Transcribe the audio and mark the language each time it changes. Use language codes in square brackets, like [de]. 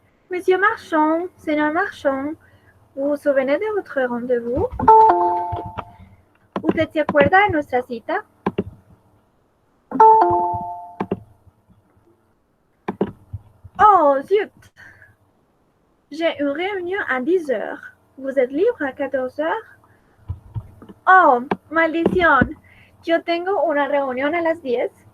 [fr] Monsieur Marchand, señor Marchand, vous vous souvenez de votre rendez-vous? [es] ¿Usted se acuerda de nuestra cita? [fr] Oh, zut! J'ai une réunion à 10 heures. Vous êtes libre à 14 heures? [es] Oh, maldición. Yo tengo una reunión a las 10.